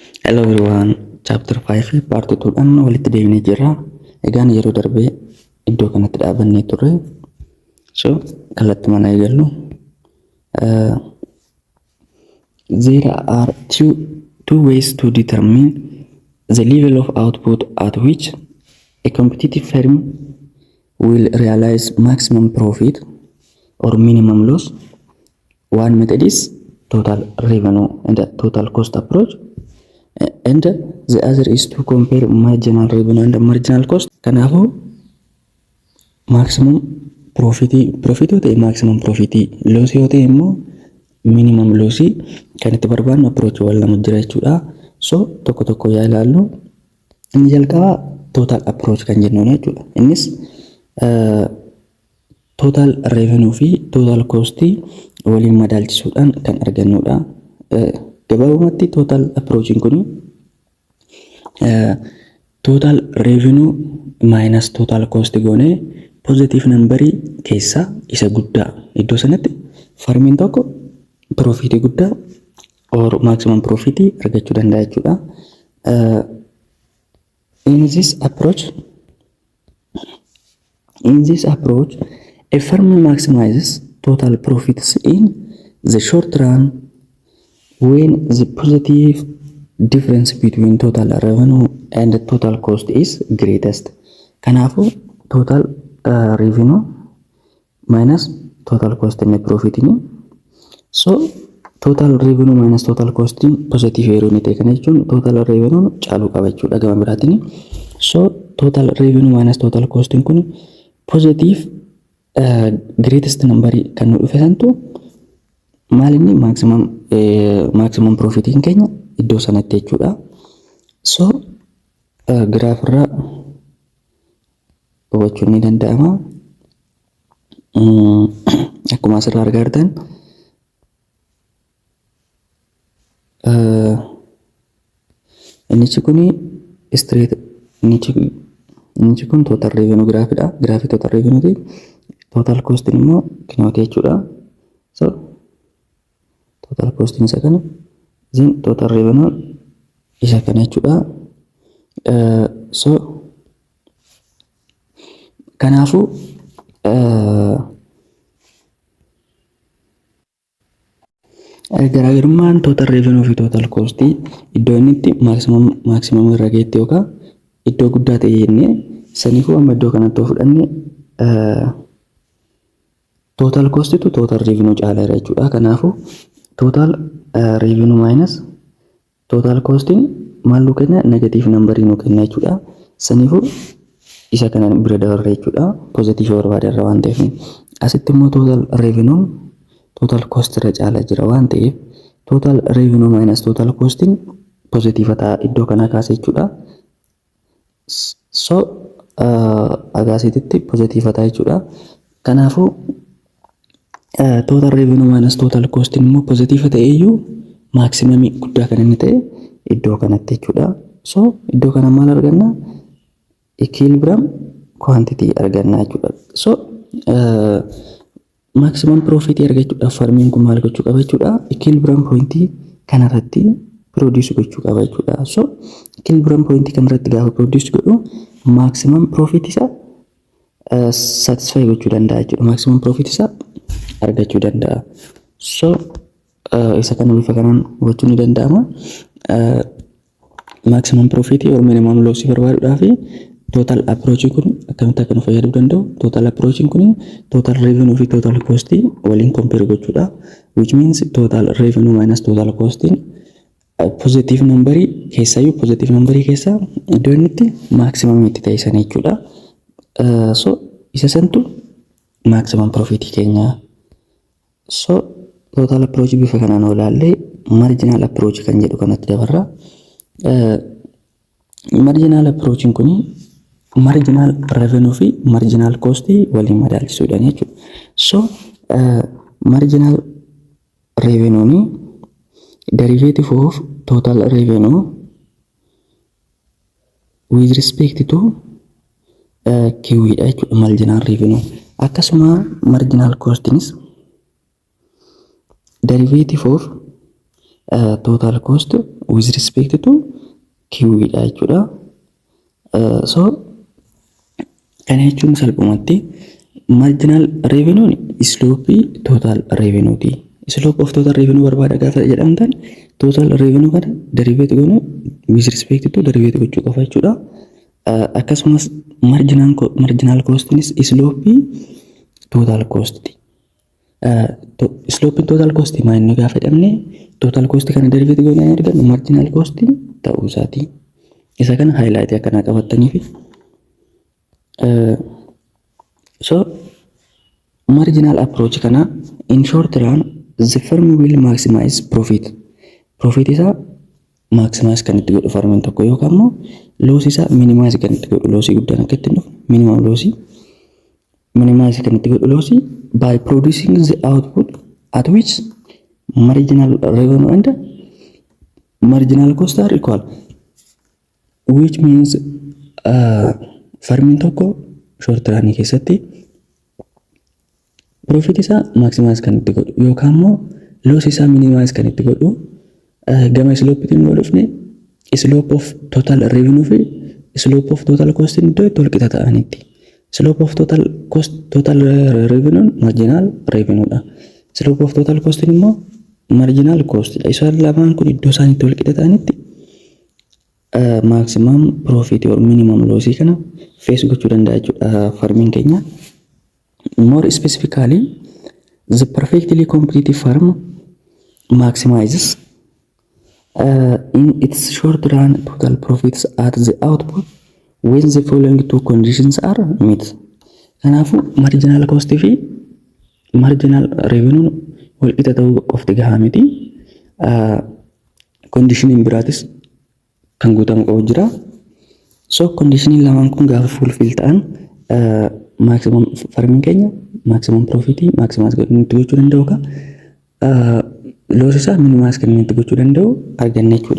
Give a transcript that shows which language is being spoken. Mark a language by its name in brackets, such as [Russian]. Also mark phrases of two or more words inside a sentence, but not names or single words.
[English] Hello everyone, chapter 5 part 2 [Oromo] dhaan walitti deemnee jirra. Egaan yeroo darbee iddoo kanatti dhaabannee turre. So kallattii mana eegallu. [English] There are two ways to determine the level of output at which a competitive firm will realize maximum profit or minimum loss. One method is total revenue and the total cost approach. And the other is to compare marginal revenue and marginal cost. [Oromo] Kanaafuu [English] maximum profit [Oromo] yoo ta'e [English] maximum profit, [Oromo] loss yoo ta'e immoo [English] minimum loss [Oromo] kan itti barbaadnu approach wal lama jira jechuudha. So tokko tokko yaa ilaallu. Inni jalqaba [English] total approach [Oromo] kan jennuudha jechuudha. Innis [English] total revenue [Oromo] fi [English] total cost [Oromo] waliin madaalchisuudhaan kan argannuudha. Gabaabumatti [English] total approach [Oromo] kuni [English] total revenue minus total cost [Oromo] goone [English] positive number [Oromo] keessa isa guddaa iddoo sanatti farmiin tokko profit guddaa [English] or maximum profit [Oromo] argachuu danda'a jechuudha. [English] In this approach a firm maximizes total profits in the short run when the positive difference between total revenue and total cost is greatest. [Oromo] Kanaafuu [English] total revenue minus total cost and profit [Oromo] ni. So [English] total revenue minus total cost [Oromo] positive yeroo ni ta'e kana jechuun [English] total revenue [Oromo] caaluu qaba jechuudha gama biraatiin. So [English] total revenue minus total cost [Oromo] kun [English] positive greatest number [Oromo] kan nu dhufesantu maalinni [English] maximum profit [Oromo] keenya iddoo sanatti jechuudha. So graph irraa hubachuun ni danda'ama. Akkuma asirraa argaa jirtan innichi kun straight innichi kun [English] total revenue graph [Oromo] dha. [English] Graph total revenue total cost [Oromo] immoo kinooti jechuudha. So [English] total cost [Oromo] isa kana [English] then total revenue [Oromo] isa kana jechuudha. So kanaafuu garaagarummaan [English] total revenue [Oromo] fi [English] total cost [Oromo] iddoo inni itti maximum irra geetti yookaan iddoo guddaa ta'e jennee saniifuu amma iddoo kanatti fudhanne [English] total cost to total revenue [Oromo] caalaa jira jechuudha. Kanaafuu [English] total revenue minus total cost [Oromo] maal nu kenna [English] negative number [Oromo] nu kenna jechuudha. Saniifuu isa kana bira dabarre jechuudha. Positive barbaada irra waan ta'eef asitti immoo [English] total revenue total cost [Oromo] irra caalaa jira waan ta'eef [English] total revenue minus total cost [Oromo] positive ta'a iddoo kana kaasee jechuudha. So agaasitti positive ta'a jechuudha. Kanaafuu [English] total revenue minus total cost [Oromo] immoo positive ta'e iyyuu maximum guddaa kan inni ta'e iddoo kanatti jechuudha. So iddoo kana maal arganna? [English] Equilibrium quantity [Oromo] arganna jechuudha. So [English] maximum profit [Oromo] argachuudhaaf farmiin kun maal gochuu qaba jechuudha? [English] Equilibrium point [Oromo] kanarratti produce gochuu qaba jechuudha. So [English] equilibrium point [Oromo] kanarratti gaafa produce godhu [English] maximum profit [Oromo] isa satisfy gochuu danda'a jechuudha. [English] Maximum profit [Oromo] isa argachuu danda'a. So isa kana bifa kanaan hubachuu ni danda'ama. [English] Maximum profit or minimum loss [Oromo] barbaaduudhaaf [English] total approach [Oromo] kun akkamitti akka nu fayyaduu danda'u? [English] Total approach [Oromo] kun [English] total revenue [Oromo] fi [English] total cost [Oromo] waliin compare gochuudha. [English] Which means total revenue minus total cost positive number [Oromo] keessayyuu [English] positive number [Oromo] keessa iddoo inni itti maximum itti ta'e sana jechuudha. So isa santu [English] maximum profit [Oromo] keenya. So [English] total approach [Oromo] bifa kanaan olaallee [English] marginal approach [Oromo] kan jedhu kanatti dabarra. [English] Marginal approach [Oromo] kun [English] marginal revenue [Oromo] fi [English] marginal cost [Oromo] waliin madaalchisuudha jechuudha. [English] So marginal revenue ni derivative of total revenue with respect to QE [Oromo] dha jechuudha. [English] Marginal revenue akkasuma marginal cost is derivative of total cost with respect to [Oromo] kiwiidha jechuudha. So kana jechuun salphumatti [English] marginal revenue [Oromo] sloopii [English] total revenue [Oromo] ti. [English] Slope of total revenue [Oromo] barbaada gaafa jedhamtan [English] total revenue [Oromo] kana derivate goonu [English] with respect to [Oromo] derivate gochuu qofa jechuudha. [English] Akkasumas marginal cost is slope total cost ti. Slope total cost [Oromo] maal gaafa jedhamne [English] total cost [Oromo] kana derivate goonu argannu [English] marginal cost [Oromo] ta'uu isaati. Isa kana [English] highlight [Oromo] akkana qabataniif [English] so marginal approach kana in short run the firm will maximize profit. [Oromo] Profit isa maximize kan itti godhu firmiin tokko yookaan immoo loss isa minimize kan itti godhu loss guddaan akka itti dhufu [English] minimum loss [Oromo] minimize kan itti godhu [English] loss by producing the output at which marginal revenue and marginal cost are equal, which means [Oromo] firmiin tokko [English] short run [Oromo] keessatti profit isa maximize kan itti godhu yookaan immoo loss isa minimize kan itti godhu gama slope itti godhufne [English] slope of total revenue fi slope of total cost [Oromo] iddoo itti walqixa ta'anitti. [English] Slope of total cost total revenue marginal revenue dha. Slope of total cost immoo marginal cost dha. [Oromo] Isaan lamaan kun iddoo isaan itti walqixa ta'anitti [English] maximum profit or minimum loss [Oromo] kana face gochuu danda'a jechuudha firmiin keenya. [English] More specifically, the perfectly competitive firm maximizes in its short run total profits at the output when the following two conditions are met. [Oromo] Kanaafu [English] marginal cost [Oromo] fi [English] marginal revenue [Oromo] wal qixa ta'uu qofti gahaa miti. Conditioning biraatis kan guutamu qabu jira. So conditioning lamaan kun gaafa fulfill ta'an maximum firmiin keenya [English] maximum profit [Oromo] maximize gochuu danda'u ka loss isaa minimize kan itti gochuu danda'u arganne jechuudha.